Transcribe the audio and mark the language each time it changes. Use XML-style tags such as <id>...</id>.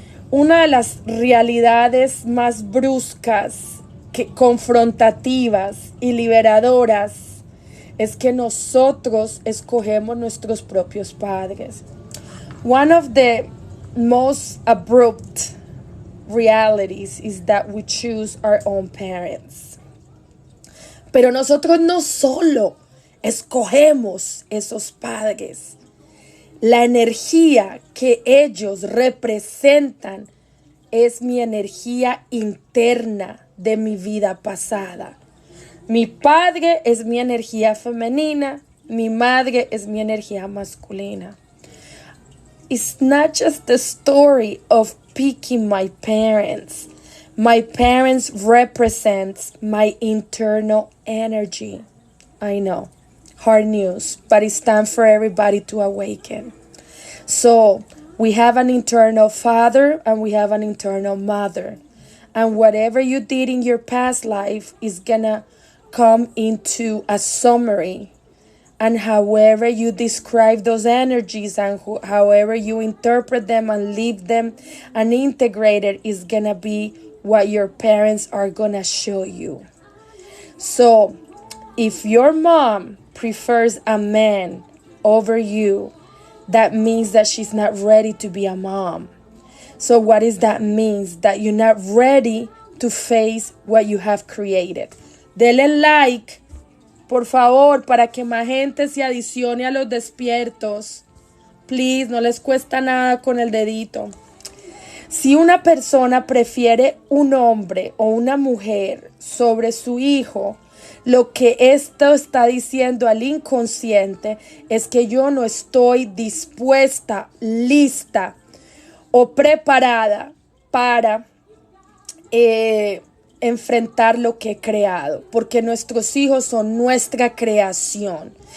<es>Una de las realidades más bruscas, confrontativas y liberadoras es que nosotros escogemos nuestros propios padres.</es> <en>One of the most abrupt realities is that we choose our own parents.</en> <es>Pero nosotros no solo escogemos esos padres. La energía que ellos representan es mi energía interna de mi vida pasada. Mi padre es mi energía femenina, mi madre es mi energía masculina.</es> <en>It's not just the story of picking my parents. My parents represent my internal energy. I know, hard news, but it's time for everybody to awaken. So we have an internal father and we have an internal mother. And whatever you did in your past life is gonna come into a summary. And however you describe those energies and however you interpret them and leave them and integrate it is gonna be what your parents are gonna show you. So if your mom prefers a man over you, that means that she's not ready to be a mom. So what does that mean? That you're not ready to face what you have created.</en> <es>Denle like, por favor, para que más gente se adicione a los despiertos. Please, no les cuesta nada con el dedito. Si una persona prefiere un hombre o una mujer sobre su hijo, lo que esto está diciendo al inconsciente es que yo no estoy dispuesta, lista o preparada para enfrentar lo que he creado, porque nuestros hijos son nuestra creación.</es>